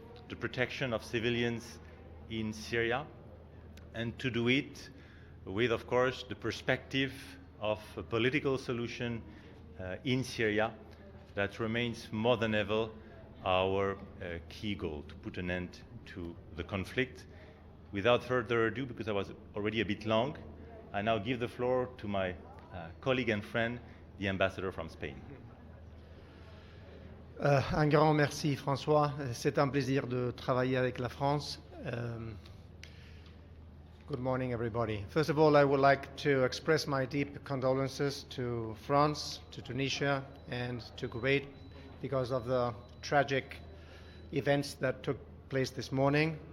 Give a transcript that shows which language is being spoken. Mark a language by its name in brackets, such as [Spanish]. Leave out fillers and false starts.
[English] the protection of civilians in Syria, and to do it with, of course, the perspective of a political solution in Syria that remains more than ever our key goal, to put an end to the conflict. Without further ado, because I was already a bit long, I now give the floor to my colleague and friend, the ambassador from Spain. [French] Un grand merci François, c'est un plaisir de travailler avec la France. [English] Good morning everybody. First of all, I would like to express my deep condolences to France, to Tunisia and to Kuwait because of the tragic events that took place this morning.